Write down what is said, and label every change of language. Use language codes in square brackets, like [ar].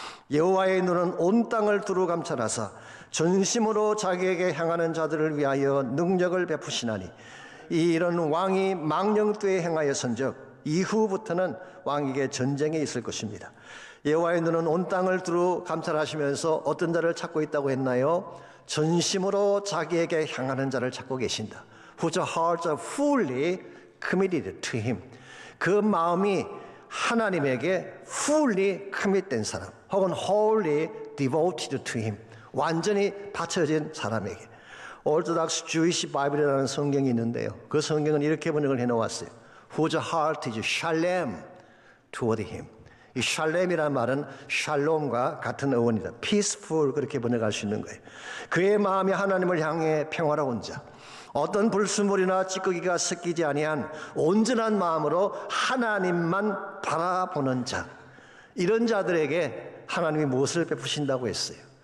[ko] 여호와의 눈은 온 땅을 두루 감찰하사 전심으로 자기에게 향하는 자들을 위하여 능력을 베푸시나니 이런 왕이 망령되에 행하였은즉 이후부터는 왕에게 전쟁이 있을 것입니다. 여호와의 눈은 온 땅을 두루 감찰하시면서 어떤 자를 찾고 있다고 했나요? 전심으로 자기에게 향하는 자를 찾고 계신다. [en] Whose hearts are fully committed to Him. [ko] 그 마음이 하나님에게 fully commit된 사람, 혹은 [en] wholly devoted to Him. [ko] 완전히 바쳐진 사람에게. Orthodox Jewish Bible이라는 성경이 있는데요. 그 성경은 이렇게 번역을 해놓았어요. [en] Whose heart is shalom toward Him. [ko] 이 샬렘이라는 말은 샬롬과 같은 어원이다. peaceful, 그렇게 번역할 수 있는 거예요. 그의 마음이 하나님을 향해 평화로운 자, 어떤 불순물이나 찌꺼기가 섞이지 아니한 온전한 마음으로 하나님만 바라보는 자, 이런 자들에게 하나님이 무엇을 베푸신다고 했어요?